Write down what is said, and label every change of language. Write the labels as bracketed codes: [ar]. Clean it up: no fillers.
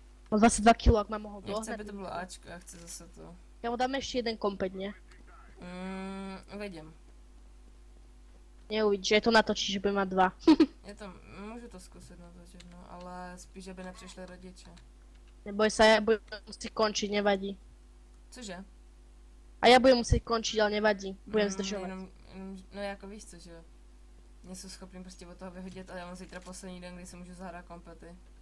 [sk] Mám 22 kg, ak ma mohol [cs] Já chci, [sk] dohnať. [cs] aby to bylo Ačko, já chci zase to. [sk] Ja mu dám ešte jeden kompet, nie? Uvidím. Neuvidíš, že to natočí, že bude mať 2. [cs] Je to, můžu to zkusit natočit, no, ale spíš, aby nepřišli rodiče. [sk] Neboj sa, ja budem musieť končiť, nevadí. [cs] Cože? [sk] A ja budem musieť končiť, ale nevadí. Budem zdržovať. [cs] Jenom, no jako víš co, že nejsou schopný prostě od toho vyhodit a já mám zítra poslední den, kdy si můžu zahrát kompety.